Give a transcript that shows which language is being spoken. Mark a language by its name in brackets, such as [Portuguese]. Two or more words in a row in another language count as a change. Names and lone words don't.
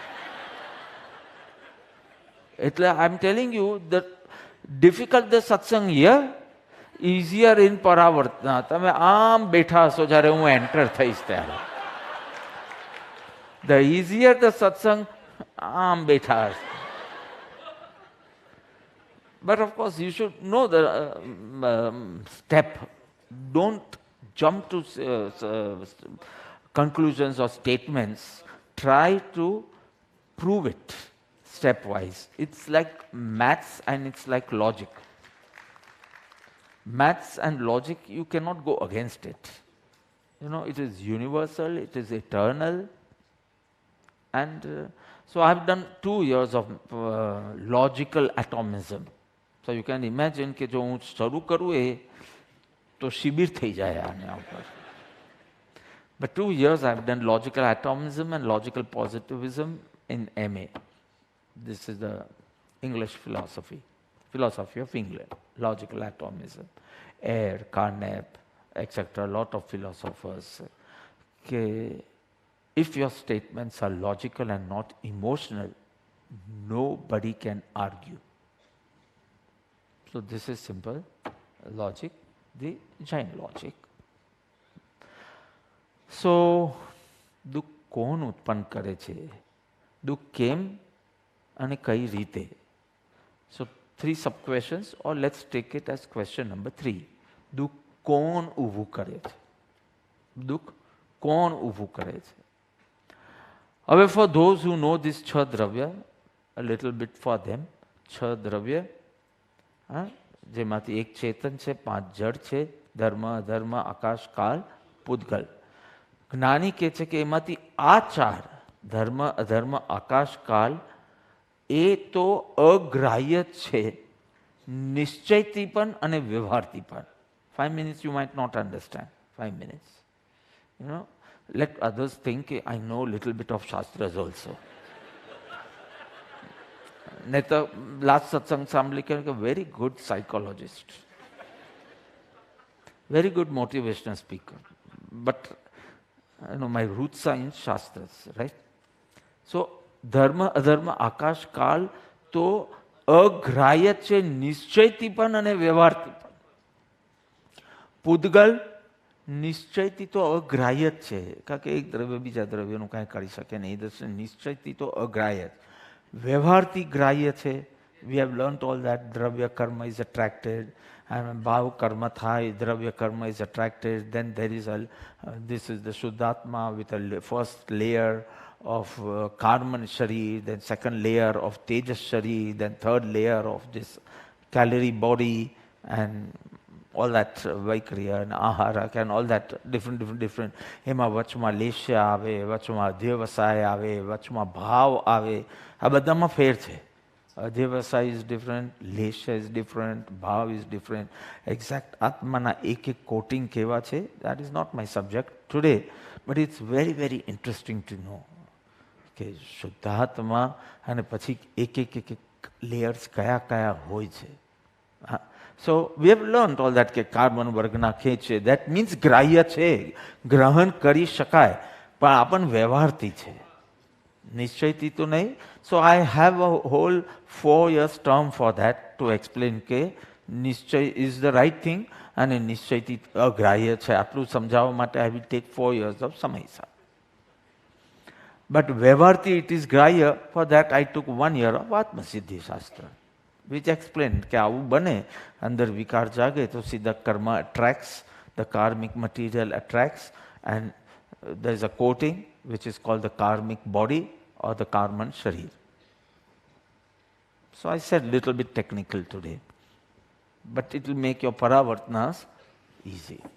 [English] એટલે I am telling you the difficult the satsang here, easier in paravartana. [Gujarati] તમે આમ બેઠા હશો જ્યારે હું એન્ટર થઈશ ત્યારે. [English] the easier the [Gujarati] સત્સંગ, આમ બેઠા હશે. [English] But of course, you should know the step. Don't jump to conclusions or statements. Try to prove it stepwise. It's like maths and it's like logic. Maths and logic, you cannot go against it. You know, it is universal, it is eternal. And so I've done 2 years of logical atomism. So you can imagine [Gujarati] કે જો હું શરૂ કરું એ તો શિબિર થઈ જાય આના ઉપર. [English] But 2 years I've done logical atomism and logical positivism in MA. This is the English philosophy of England, logical atomism. Ayer, Carnap, etc. A lot of philosophers. If your statements are logical and not emotional, nobody can argue. So this is simple logic, the Jain logic. [Gujarati] So દુઃખ કોણ ઉત્પન્ન કરે છે, દુઃખ કેમ અને કઈ રીતે. [English] સો 3 sub questions, or let's take it as question number 3. [Gujarati] દુઃખ કોણ ઊભું કરે છે, દુઃખ કોણ ઊભું કરે છે. [English] હવે for those who know this [Gujarati] છ દ્રવ્ય, [English] a little bit for them, [Gujarati] છ દ્રવ્ય, જેમાંથી એક ચેતન છે, 5 જડ છે, ધર્મ અધર્મ આકાશ કાળ પૂતગલ. જ્ઞાની કહે છે કે એમાંથી આ 4 ધર્મ અધર્મ આકાશ કાળ એ તો અગ્રાહ્ય છે, નિશ્ચયથી પણ અને વ્યવહારથી પણ. [English] 5 minutes you might not understand. 5 minutes, you know, let others think I know little bit of shastras also. [Gujarati] નહીં તો લાસ્ટ સત્સંગ સાંભળી કે [English] very good psychologist, very good motivational speaker, but my roots are in shastras, right? [Gujarati] So ધર્મ અધર્મ આકાશ કાળ તો અગ્રાહ્ય છે, નિશ્ચયથી પણ અને વ્યવહારથી પણ. પૂતગલ નિશ્ચયથી તો અગ્રાહ્ય જ છે, કારણ કે એક દ્રવ્ય બીજા દ્રવ્યનું કાંઈ કરી શકે નહીં. નિશ્ચયથી તો અગ્રાહ્ય જ, વ્યવહારથી ગ્રાહ્ય છે. [English] We have learnt all that. [Gujarati] દ્રવ્ય કર્મ [English] is attracted, and [Gujarati] ભાવ કર્મ થાય, દ્રવ્ય કર્મ [English] is attracted. Then there is this is the Shuddhatma with a first layer of Karman Sharir, then second layer of Tejas Sharir, then third layer of this calorie body, and all that Vaikriya and Ahara and all that different. [Gujarati] એમાં વચમાં લેશ્ય આવે, વચમાં અધ્યવસાય આવે, વચમાં ભાવ આવે. આ બધામાં ફેર છે. [English] અધ્યવસાય is different, લેશ્ય is different, ભાવ is different. [Gujarati] એક્ઝેક્ટ આત્માના એક એક કોટિંગ કેવા છે, [English] that is not my subject today, but it's very very interesting to know [Gujarati] કે શુદ્ધાત્મા અને પછી એક લેયર્સ કયા કયા હોય છે. [English] So we have learned all that [Gujarati] કે કાર્બન વર્ગના ખેંચ છે, [English] that means [Gujarati] ગ્રાહ્ય છે, ગ્રહણ કરી શકાય, પણ આપણ વ્યવહારથી છે, નિશ્ચયથી તો નહીં. [English] So I have a whole 4 years term for that to explain [Gujarati] કે નિશ્ચય [English] is the right thing [Gujarati] અને નિશ્ચયથી અગ્રાહ્ય છે. આટલું સમજાવવા માટે [English] I will take 4 years of સમય. But વ્યવહારથી it is grahya. For that I took 1 year of આત્મસિદ્ધિ શાસ્ત્ર, which explained [Gujarati] કે આવું બને, અંદર વિકાર જાગે તો સીધા કર્મ [English] attracts, the karmic material attracts, and there is a coating which is called the karmic body or the karman sharir. So I said little bit technical today, but it will make your paravartnas easy.